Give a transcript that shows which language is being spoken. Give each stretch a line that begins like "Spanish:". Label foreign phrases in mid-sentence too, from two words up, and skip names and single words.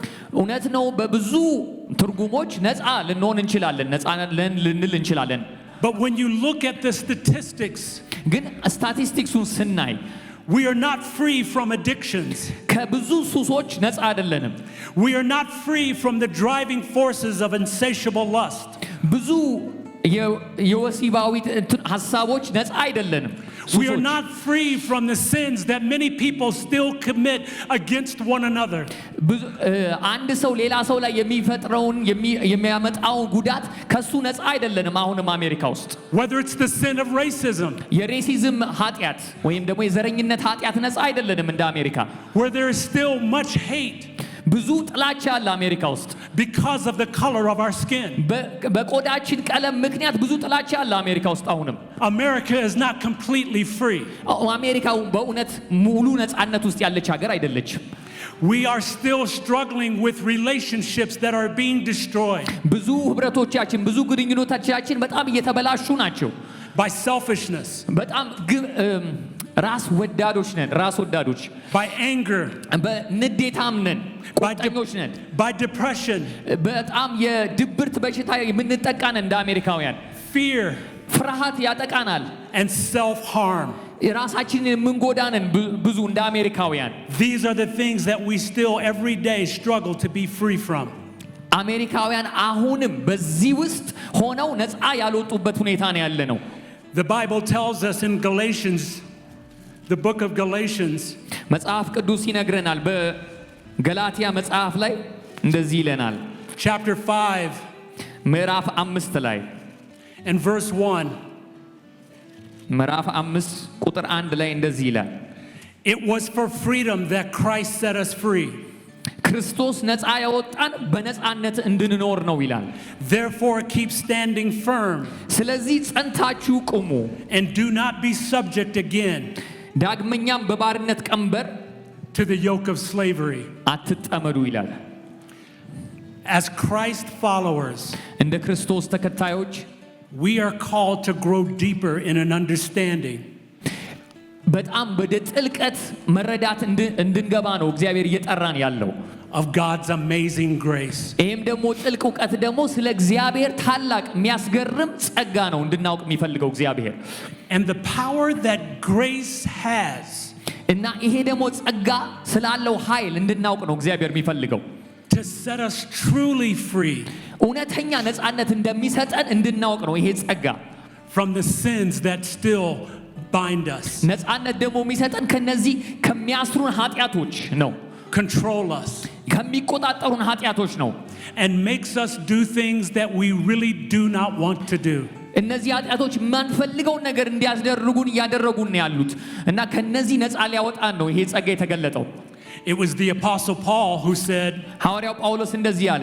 Amharic: እውነት ነው በብዙ ትርጉሞች ነፃ ልንሆን እንችላለን፣ ነፃ ልንል እንችላለን።
English: But when you look at the statistics,
Amharic: ግን ስታቲስቲክሱን ስናይ
English: we are not free from addictions.
Amharic: ከብዙ ሱሶች ነፃ አይደለንም።
English: We are not free from the driving forces of insatiable lust.
Amharic: ብዙ የወሲባዊ ሐሳቦች ነፃ አይደለንም።
English: We are not free from the sins that many people still commit against one another.
Amharic: አንድ ሰው ሌላ ሰው ላይ የሚፈጥረውን የሚያመጣውን ጉዳት ከሱ ነፃ አይደለንም። አሁንም አሜሪካ ውስጥ
English: Whether it's the sin of racism,
Amharic: የሬሲዝም ኃጢአት ወይም ደግሞ የዘረኝነት ኃጢአት ነፃ አይደለንም እንደ አሜሪካ።
English: where there is still much hate
Amharic: ብዙ ጥላቻ አለ አሜሪካ ውስጥ
English: because of the color of our skin.
Amharic: በቆዳችን ቀለም ምክንያት ብዙ ጥላቻ አለ አሜሪካ ውስጥ አሁንም።
English: America is not completely free.
Amharic: አሜሪካ በእውነት ሙሉ ነፃነት ውስጥ ያለች ሀገር አይደለችም።
English: We are still struggling with relationships that are being destroyed.
Amharic: ብዙ ህብረቶቻችን ብዙ ግንኙነቶቻችን በጣም እየተበላሹ ናቸው።
English: By selfishness.
Amharic: በጣም ራስ ወዳዶች ነን፣ ራስ ወዳዶች።
English: By anger.
Amharic: በንዴታም ነን፣ ቁጣኞች ነን።
English: By depression.
Amharic: በጣም የድብርት በሽታ የምንጠቃ ነን እንደ አሜሪካውያን።
English: Fear.
Amharic: ፍርሃት ያጠቃናል።
English: And self-harm.
Amharic: ራሳችንን የምንጎዳንን ብዙ እንደ አሜሪካውያን
English: These are the things that we still every day struggle to be free from.
Amharic: አሜሪካውያን አሁንም በዚህ ውስጥ ሆነው ነፃ ያልወጡበት ሁኔታ ነው ያለ ነው።
English: The Bible tells us in Galatians, the book of Galatians,
Amharic: መጽሐፍ ቅዱስ ይነግረናል በገላትያ መጽሐፍ ላይ እንደዚህ ይለናል።
English: chapter 5
Amharic: ምዕራፍ 5 ላይ
English: and verse 1.
Amharic: ምዕራፍ 5 ቁጥር 1 ላይ እንደዚህ ይላል።
English: It was for freedom that Christ set us free.
Amharic: ክርስቶስ ነፃ ያወጣን በነፃነት እንድንኖር ነው ይላል።
English: Therefore keep standing firm
Amharic: ስለዚህ ጸንታችሁ ቁሙ
English: and do not be subject again
Amharic: ዳግመኛም በባርነት ቀንበር
English: to the yoke of slavery.
Amharic: አትጠመዱ ይላል።
English: As Christ followers,
Amharic: እንደ ክርስቶስ ተከታዮች
English: we are called to grow deeper in an understanding
Amharic: በጣም ወደ ጥልቀት መረዳት እንድንገባ ነው እግዚአብሔር እየጠራን ያለው
English: of God's amazing grace.
Amharic: ይሄም ደግሞ ጥልቅ ዕውቀት ደግሞ ስለ እግዚአብሔር ታላቅ የሚያስገርም ጸጋ ነው እንድናውቅ የሚፈልገው እግዚአብሔር
English: And the power that grace has
Amharic: እና ይሄ ደግሞ ጸጋ ስላለው ኃይል እንድናውቅ ነው እግዚአብሔር የሚፈልገው
English: to set us truly free
Amharic: እውነተኛ ነፃነት እንደሚሰጠን እንድናውቅ ነው ይሄ ጸጋ
English: from the sins that still bind us,
Amharic: ነፃነት ደግሞ የሚሰጠን ከነዚህ ከሚያስሩን ኃጢያቶች ነው
English: control us,
Amharic: ከሚቆጣጠሩን ኃጢያቶች ነው
English: and makes us do things that we really do not want to do.
Amharic: እነዚህ ኃጢያቶች ማንፈልገውን ነገር እንዲያስደርጉን ያደረጉን ያሉት እና ከነዚህ ነፃ ሊያወጣን ነው ይሄ ጸጋ የተገለጠው
English: It was the apostle Paul who said
Amharic: ሐዋርያው ጳውሎስ እንደዚህ አለ